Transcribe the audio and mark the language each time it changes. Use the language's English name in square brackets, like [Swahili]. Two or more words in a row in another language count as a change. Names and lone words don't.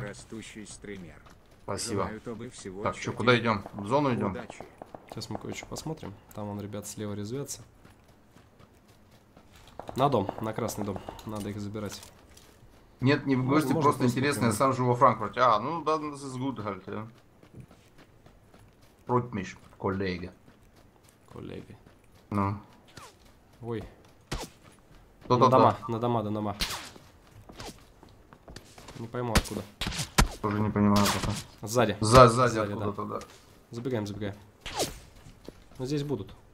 [Russian] быстрорастущий стример. Спасибо. Желаю тобой всего, Так, чего что, куда тебе идем? В зону идем? удачи. Сейчас мы кое-что посмотрим. Там вон ребят слева резвятся. На дом, на красный дом. Надо их забирать. Нет, не в гости, можно просто просто интересно, я прямо. сам живу во Франкфурте. А, ну да, [German] das ist gut halt, ja. Freut mich, [Russian] коллега. Коллеги. Ну, Ой, кто-то на дома. Не пойму откуда. тоже не понимаю пока. Сзади. Сзади Сзади, откуда-то, да. Забегаем. Но здесь будут.